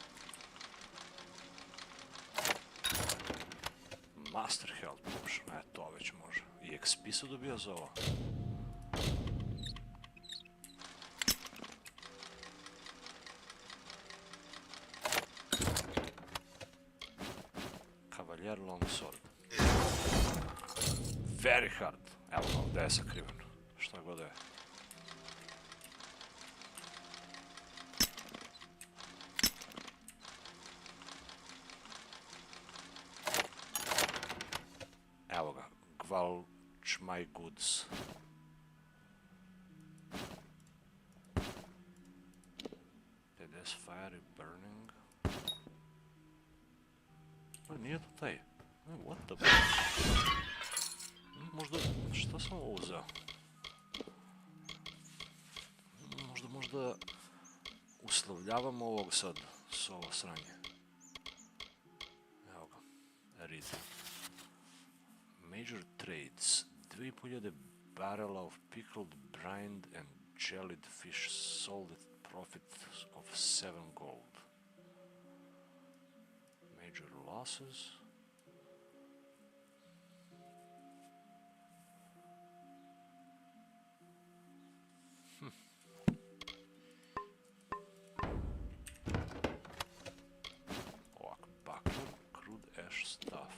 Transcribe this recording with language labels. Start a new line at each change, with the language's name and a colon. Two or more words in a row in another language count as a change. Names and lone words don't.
Bosnian: Master Health Potion, to već može. I XP se dobija za ovo. Cavalier Longsword.
English: Very hard.
Bosnian: Evo ga, ovdje je sakriven. Šta god je. Evo ga, Gvalch
English: my goods. TDS fiery burning.
Bosnian: Nije to taj.
English: What the fuck?
Bosnian: Možda, šta sam ovo uzeo? Možda uslovljavam ovog sad s ovo sranje. Evo ga, read.
English: Major trades. 2500 barrel of pickled, brined and jellied fish sold at profit of 7 gold. Major losses. Crude ash stuff.